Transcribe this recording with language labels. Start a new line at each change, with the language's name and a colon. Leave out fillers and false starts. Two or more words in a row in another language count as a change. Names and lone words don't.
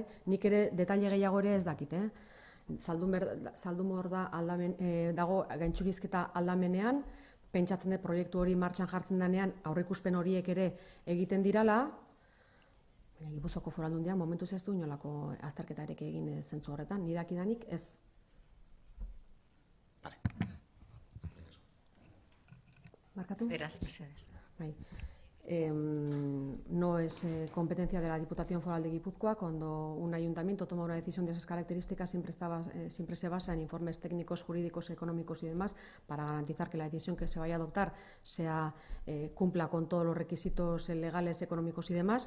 Basque: Nik ere detaile gehiago ere ez dakit, Zaldunborda dago gaintxurizketa aldamenean, pentsatzen dut proiektu hori martxan jartzen denean aurreikuspen horiek ere egiten dirala, baina Gipuzkoako Foru Aldundiak momentuz ez du inolako azterketarik egin zentzu horretan, ni dakidanik ez. Markatu? Beraz, mesedez. Bai.
Spanish: No es competencia de la Diputación Foral de Guipúzcoa. Cuando un ayuntamiento toma una decisión de esas características siempre se basa en informes técnicos, jurídicos, económicos y demás para garantizar que la decisión que se vaya a adoptar cumpla con todos los requisitos legales, económicos y demás.